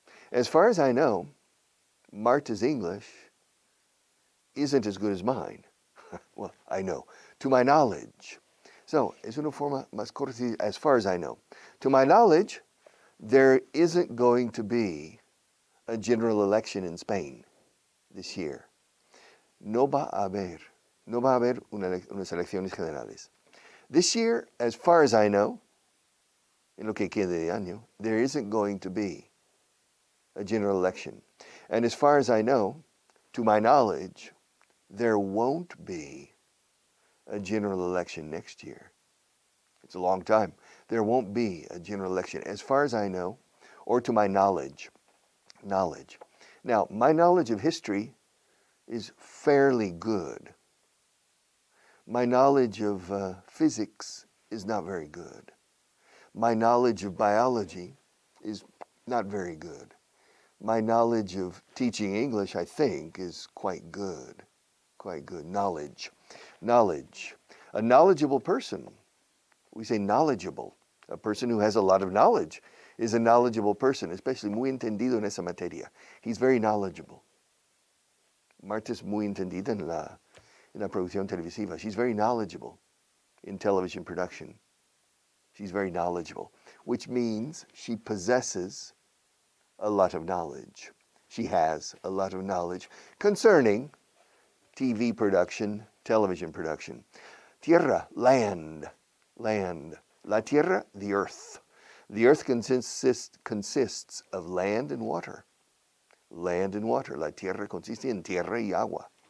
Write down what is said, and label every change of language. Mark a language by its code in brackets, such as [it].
[en] As far as I know, Marta's English isn't as good as mine. Well, I know. To my knowledge. So, [es] es una forma más corta, [en] as far as I know. To my knowledge, there isn't going to be a general election in Spain this year. [es] No va a haber unas elecciones generales. [en] This year, as far as I know, [es] en lo que quede de año, [en] there isn't going to be a general election. And as far as I know, to my knowledge, there won't be a general election next year. It's a long time. There won't be a general election, as far as I know, or to my knowledge. Now, my knowledge of history is fairly good. My knowledge of physics is not very good. My knowledge of biology is not very good. My knowledge of teaching English, I think, is quite good. Quite good. Knowledge. Knowledge. A knowledgeable person. We say knowledgeable. A person who has a lot of knowledge is a knowledgeable person, especially [es] muy entendido en esa materia. [en] He's very knowledgeable. [es] Marta es muy entendida en la producción televisiva. [en] She's very knowledgeable in television production. She's very knowledgeable, which means she possesses a lot of knowledge. She has a lot of knowledge concerning TV production, television production. Tierra, land, land. La tierra, the earth. The earth consists of land and water. Land and water. [es] La tierra consiste en tierra y agua.